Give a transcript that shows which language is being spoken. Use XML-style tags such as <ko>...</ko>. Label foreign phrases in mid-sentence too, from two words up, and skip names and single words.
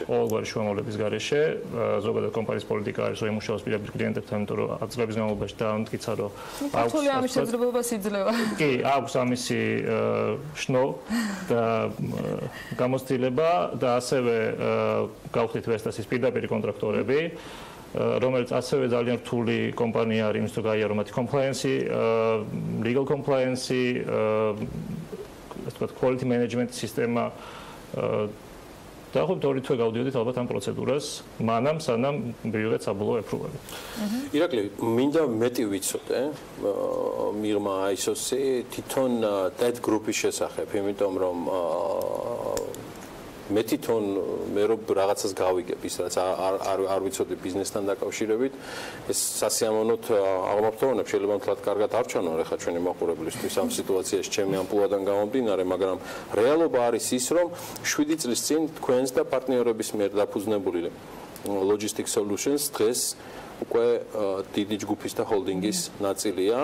<ka>ყოველგვარი შუამოვლების გარეშე, ზოგადად კომპანიის პოლიტიკა არის, რომ იმუშაოს პირდაპირ კლიენტებთან, იმიტომ რომ წლების განმავლობაში დაამტკიცა, რომ აქვს ამის შეძლებობას იძლევა. კი, აქვს ამისი შნო და გამოცდილება და ასევე გავხდით Vestas-ის პირდაპირ კონტრაქტორები, რომელიც ასევე ძალიან რთული კომპანია არის, იმის თუ გაიარო მათი compliance,</ka> <en>legal compliance,</en> <ka>ასე ვთქვათ,</ka> <en>quality management</en> <ka>სისტემა და ხო თორე თვე გავდიოდით ალბათ ამ პროცედურას, მანამ სანამ მივიღეთ საბოლოო ეპრუვალი. ირაკლი, მინდა მეტი ვიცოდე მიღმა ISO-ში თვითონ</ka> <en>that group-ის</en> <ka>შესახებ, იმიტომ რომ მე თვითონ მე რო რაღაცას გავიგებ ის რაც არ ვიცოდი ბიზნესთან დაკავშირებით ეს სასიამოვნოდ აღმოფრთოვანებ შეიძლება მთლად კარგად არ ჩანონ ახლა ჩვენი მაყურებლისთვის ამ სიტუაციაში ჩემი ამპლუადან გამომდინარე მაგრამ რეალობა არის ის რომ 7 წლის წინ თქვენს და პარტნიორების მიერ დაფუძნებული</ka> <en>logistics solutions</en> <ka>დღეს უკვე დიდი ჯგუფის და ჰოლდინგის ნაწილია</ka>